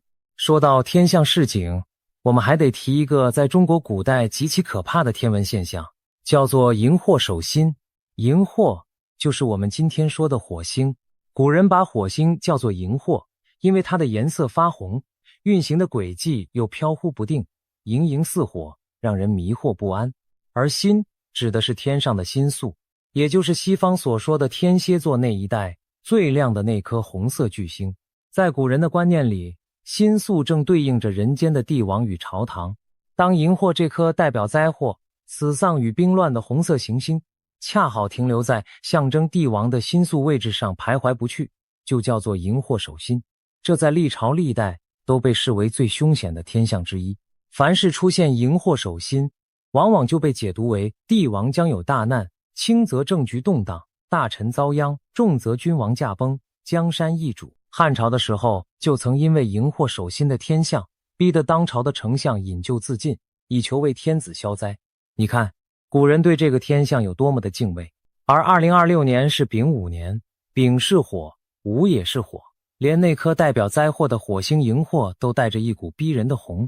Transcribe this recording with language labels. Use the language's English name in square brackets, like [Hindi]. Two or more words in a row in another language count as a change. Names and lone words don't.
[Chinese] 說到天象示警，我們還得提一個在中國古代極其可怕的天文現象，叫做熒惑守心。熒惑就是我們今天說的火星，古人把火星叫做熒惑，因為它的顏色發紅，運行的軌跡又飄忽不定，熒熒似火，讓人迷惑不安。而星指的是天上的星宿，也就是西方所說的天蠍座那一帶最亮的那顆紅色巨星。在古人的觀念裡，星宿正对應着人間的帝王與朝堂。當熒惑這顆代表災禍、死喪與兵亂的紅色行星恰好停留在象徵帝王的星宿位置上徘徊不去，就叫做熒惑守心。這在歷朝歷代都被視為最凶險的天象之一。凡是出現熒惑守心，往往就被解讀為帝王將有大難，輕則政局動盪，大臣遭殃，重則君王駕崩，江山易主。漢朝的時候就曾因為熒惑守心的天象，逼得當朝的丞相引咎自盡，以求為天子消災。你看古人对這個天象有多麼的敬畏。而2026年是丙午年，丙是火，午也是火，連那顆代表災禍的火星熒惑都帶着一股逼人的紅。